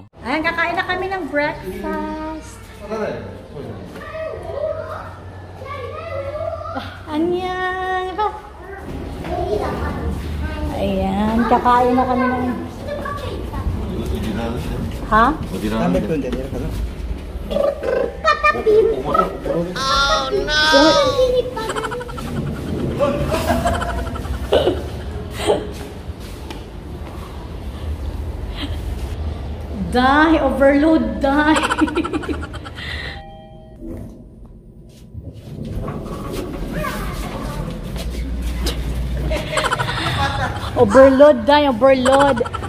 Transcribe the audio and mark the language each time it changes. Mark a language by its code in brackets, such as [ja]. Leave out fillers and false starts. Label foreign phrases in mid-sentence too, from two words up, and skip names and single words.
[tl] Ayan, kakain na kami ng breakfast. Anyan. Ayan, kakain na kami ng... Ha? [ko] 담배 피우는데 내려가서. [en] Oh no! Die, overload, die. Overload, die, overload.